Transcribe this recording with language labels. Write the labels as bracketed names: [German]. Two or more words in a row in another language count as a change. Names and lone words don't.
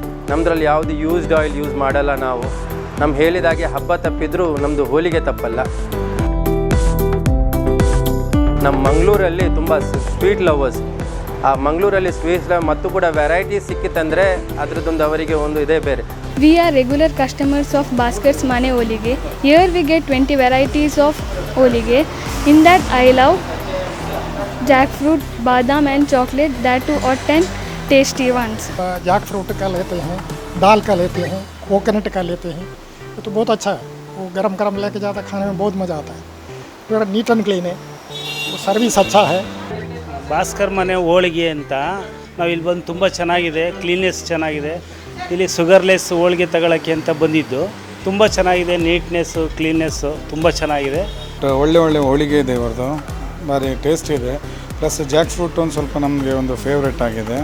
[Kannada] ನಮ್ಮದ್ರಲ್ಲಿ ಯಾವುದು [English] used oil use [Kannada] ಮಾಡಲ್ಲ ನಾವು. ನಮ್ಮ ಹೇಳಿದಾಗೆ ಹಬ್ಬ ತಪ್ಪಿದ್ರೂ ನಮ್ಮದು ಹೋಳಿಗೆ ತಪ್ಪಲ್ಲ. ನಮ್ಮ ಮಂಗಳೂರಲ್ಲಿ ತುಂಬ [English] sweet lovers. [Kannada] ಆ ಮಂಗಳೂರಲ್ಲಿ ಸ್ವೀಟ್ಸ್ ಮತ್ತು ಕೂಡ ವೆರೈಟೀಸ್ ಸಿಕ್ಕಿತ್ತಂದರೆ ಅದರದ್ದೊಂದು ಅವರಿಗೆ ಒಂದು ಇದೇ ಬೇರೆ. [English] We are regular customers of Bhaskars Mane Holige. Here we get 20 varieties of holige. In that I love jackfruit, badam and chocolate, that too or 10 tasty ones. [Hindi] जैकफ्रूट का लेते हैं, दाल का लेते हैं, कोकोनट का लेते हैं, तो बहुत अच्छा है. वो गरम गरम लेके जाता खाने में बहुत मज़ा आता है. पूरा [English] neat and clean [Hindi] है, वो सर्विस अच्छा है. [Kannada] ಭಾಸ್ಕರ್ ಮನೆ ಹೋಳಿಗೆ ಅಂತ ನಾವು ಇಲ್ಲಿ ಬಂದು ತುಂಬ ಚೆನ್ನಾಗಿದೆ, ಕ್ಲೀನ್ನೆಸ್ ಚೆನ್ನಾಗಿದೆ. ಇಲ್ಲಿ ಶುಗರ್ಲೆಸ್ ಹೋಳಿಗೆ ತಗೊಳ್ಳೋಕ್ಕೆ ಅಂತ ಬಂದಿದ್ದು ತುಂಬ ಚೆನ್ನಾಗಿದೆ. [English] neatness, cleanness [Kannada] ತುಂಬ ಚೆನ್ನಾಗಿದೆ. ಒಳ್ಳೆ ಹೋಳಿಗೆ ಇದೆ ಇವ್ರದ್ದು, ಭಾರಿ ಟೇಸ್ಟ್ ಇದೆ. [English] plus jack fruit [Kannada] ಒಂದು ಸ್ವಲ್ಪ ನಮಗೆ ಒಂದು ಫೇವ್ರೆಟ್ ಆಗಿದೆ.